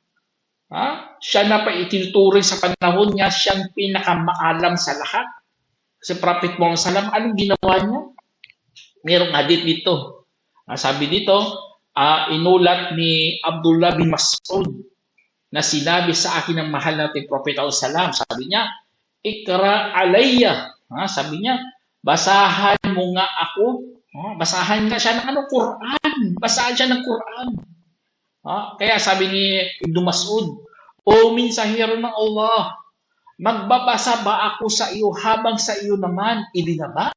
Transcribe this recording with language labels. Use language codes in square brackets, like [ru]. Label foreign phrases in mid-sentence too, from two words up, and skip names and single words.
[tl] Siya na pa itinuturing sa panahon niya, siyang pinakamaalam sa lahat. Si Prophet Muhammad Salam, anong ginawa niya? Mayroong hadith dito. Sabi dito, inulat ni Abdullah bin Mas'ud na sinabi sa akin ng mahal nating Prophet Salam. Sabi niya, [ar] اقرأ علي. [tl] Sabi niya, basahan mo nga ako. Basahan nga siya ng Quran. Basahan siya ng Quran. Kaya sabi ni Ibn Mas'ud, O mensahero ng Allah, magbabasa ba ako sa iyo habang sa iyo naman ibinaba?